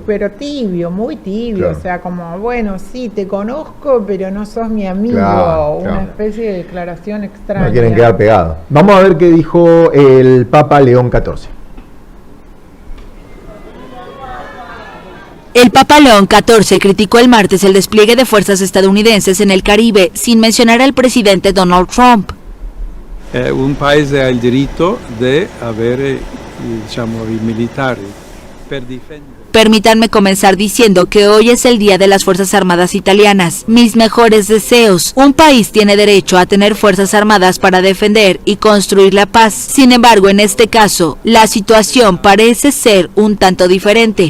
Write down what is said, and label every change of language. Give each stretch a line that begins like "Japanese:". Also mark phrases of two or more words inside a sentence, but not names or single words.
Spanish: Pero tibio, muy tibio, claro. O sea, como, bueno, sí, te conozco, pero no sos mi amigo, una especie de declaración extraña. No quieren quedar pegados. Vamos a ver qué dijo el Papa León XIV. El Papa León XIV criticó el martes el despliegue de fuerzas estadounidenses en el Caribe, sin mencionar al presidente Donald Trump.
Italian: Un paese ha il diritto di avere, diciamo, i militari per difendere.
Spanish: Permítanme comenzar diciendo que hoy es el Día de las Fuerzas Armadas Italianas. Mis mejores deseos. Un país tiene derecho a tener fuerzas armadas para defender y construir la paz. Sin embargo, en este caso, la situación parece ser un tanto diferente.